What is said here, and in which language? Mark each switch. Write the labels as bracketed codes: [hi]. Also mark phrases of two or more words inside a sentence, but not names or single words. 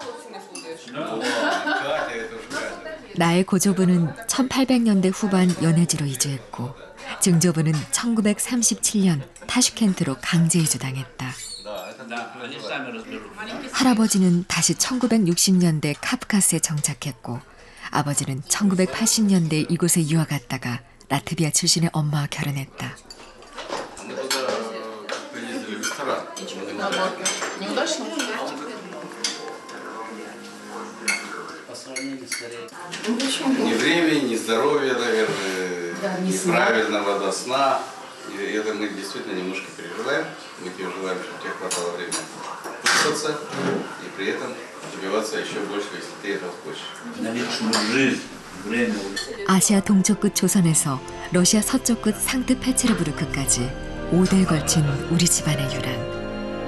[ko] 나의 고조부는 1800년대 후반 연해지로 이주했고 증조부는 1937년 타슈켄트로 강제 이주당했다. 할아버지는 다시 1960년대 카프카스에 정착했고 아버지는 1980년대 이곳에 유학 갔다가 라트비아 출신의 엄마와 결혼했다. [ru] Ни времени, ни здоровья, наверное, правильного до сна. И это мы действительно немножко переживаем. Мы тебе желаем, чтобы тебе хватало времени выспаться и при этом добиваться еще больше, если ты этого хочешь. На личную жизнь, время. [ko] 아시아 동쪽 끝 조선에서 러시아 서쪽 끝 상트페테르부르크까지 5대에 걸친 우리 집안의 유랑.